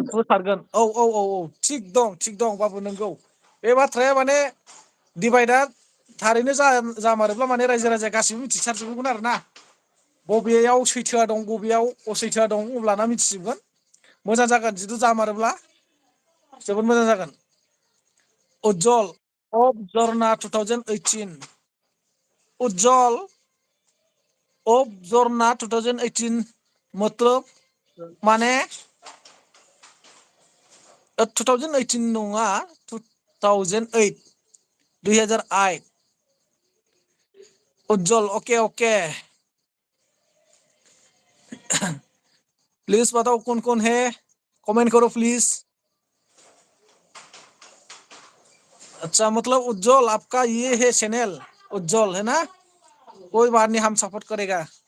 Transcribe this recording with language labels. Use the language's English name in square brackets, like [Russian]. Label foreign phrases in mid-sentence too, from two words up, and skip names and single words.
[Bodo] बेरफ्रुसारगोन औ थिग दं बाबु नंगौ बे बाथ्राया माने डिभाइडआ थारैनो जामारोब्ला माने रायजो राजाया गासिबो मिथिसारजोबगोन आरो ना बबेयाव सैथोआ दं बबेयाव असैथोआ दं अब्लाना मिथिजोबगोन मोजां जागोन जिथु जामारोब्ला जोबोद मोजां जागोन उज्जवल अफ जरना 2018 उज्जवल अफ जरना 2018 मतलब माने [Hindi] 2018 नङा 2008 2008 उज्जवल [English] okay please [Hindi] बताओ कौन है कमेंट करो प्लीज अच्छा मतलब उज्जवल आपका ये है चैनल उज्जवल है ना कोई बात नहीं हम सपोर्ट करेगा